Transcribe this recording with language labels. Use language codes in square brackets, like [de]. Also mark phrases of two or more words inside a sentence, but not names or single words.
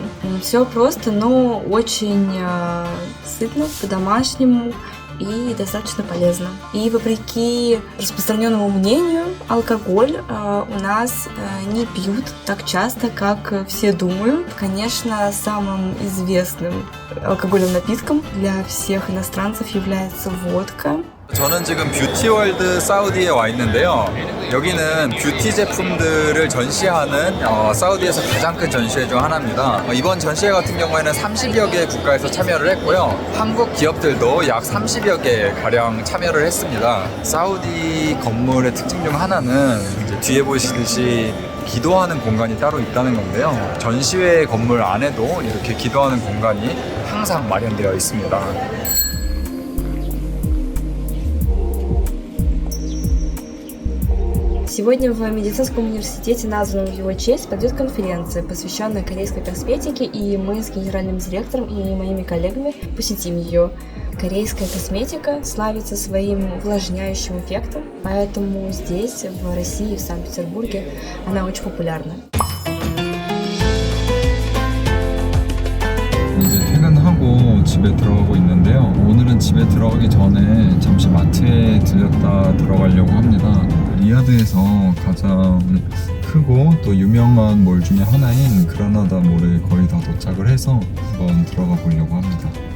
[ru] Все просто, но очень сытно, по-домашнему и достаточно полезно. И вопреки распространенному мнению, алкоголь у нас не пьют так часто, как все думают. Конечно, самым известным алкогольным напитком для всех иностранцев является водка. [ko] 저는 지금 뷰티월드 사우디에 와 있는데요. 여기는 뷰티 제품들을 전시하는 사우디에서 가장 큰 전시회 중 하나입니다. 이번 전시회 같은 경우에는 30여 개 국가에서 참여를 했고요. 한국 기업들도 약 30여 개 가량 참여를 했습니다. 사우디 건물의 특징 중 하나는 이제 뒤에 보시듯이 기도하는 공간이 따로 있다는 건데요. 전시회 건물 안에도 이렇게 기도하는 공간이 항상 마련되어 있습니다. [ru] Сегодня в медицинском университете, названном в его честь, пройдет конференция, посвященная корейской косметике, и мы с генеральным директором и моими коллегами посетим ее. Корейская косметика славится своим увлажняющим эффектом, поэтому здесь, в России, в Санкт-Петербурге, она очень популярна. [ko] 이제 퇴근하고 집에 들어가고 있는데요. 오늘은 집에 들어가기 전에 잠시 마트에 들렸다 들어가려고 합니다. 리야드에서 가장 크고 또 유명한 몰 중에 하나인 그라나다 몰에 거의 다 도착을 해서 한번 들어가 보려고 합니다.